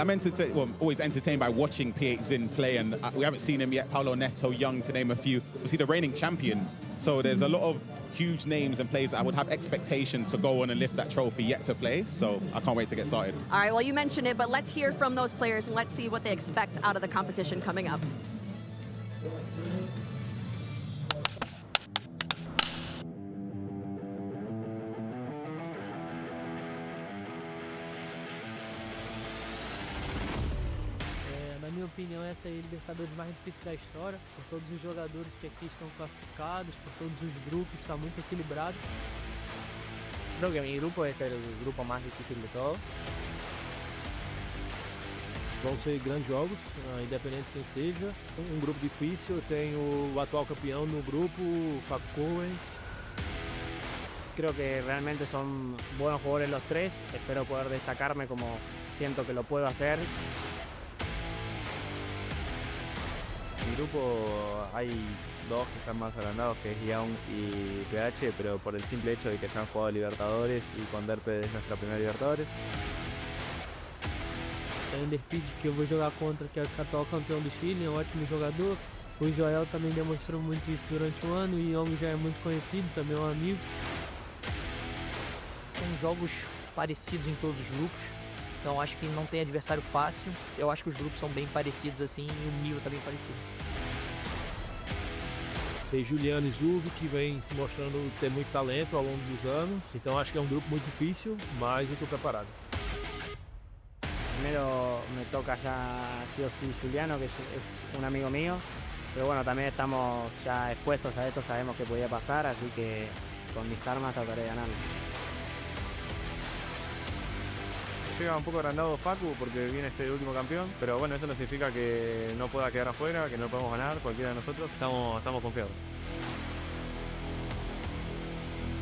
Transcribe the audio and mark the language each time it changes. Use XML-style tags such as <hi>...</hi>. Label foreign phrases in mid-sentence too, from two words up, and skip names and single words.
<en>I'm always entertained by watching P8 Zin play, and we haven't seen him yet. Paulo Neto, Young, to name a few. We see the reigning champion. So there's a lot of huge names and players that I would have expectation to go on and lift that trophy yet to play. So I can't wait to get started. All right, well, you mentioned it, but let's hear from those players and let's see what they expect out of the competition coming up.</en> <pt>Na minha opinião, essa é a eLibertadores mais difícil da história, por todos os jogadores que aqui estão clasificados, por todos os grupos, está muito equilibrado.</pt> <es>Creo que mi grupo es el grupo más difícil de todos.</es> <pt>Vão ser grandes jogos, independente de quem seja. Um grupo difícil, eu tenho o atual campeão no grupo, o Facu Cohen.</pt> <es>Creo que realmente son buenos jugadores los 3. Espero poder destacarme como siento que lo puedo hacer. En mi grupo hay 2 que están más agrandados, que es Young y PH, pero por el simple hecho de que ya han jugado Libertadores y con Derpe es nuestra primera Libertadores.</es> <pt>A Enderspeed, que eu vou jogar contra, que é o atual campeão do Chile, é um ótimo jogador. O Joel também demonstrou muito isso durante o ano, e o Young já é muito conhecido, também é um amigo. São jogos parecidos em todos os grupos, então acho que não tem adversário fácil. Eu acho que os grupos são bem parecidos assim e o nível tá bem parecido. Tem Juliano e Zurbi, que vem se mostrando ter muito talento ao longo dos anos, então acho que é um grupo muito difícil, mas eu estou preparado.</pt> <es>Primero me toca ya sí o sí Juliano, que es un amigo mío, pero bueno, también estamos ya expuestos a esto, sabemos que podía pasar, así que con mis armas trataré de ganarlo. Llega un poco agrandado Facu porque viene a ser el último campeón, pero bueno, eso no significa que no pueda quedar afuera, que no podemos ganar, cualquiera de nosotros, estamos confiados.</es>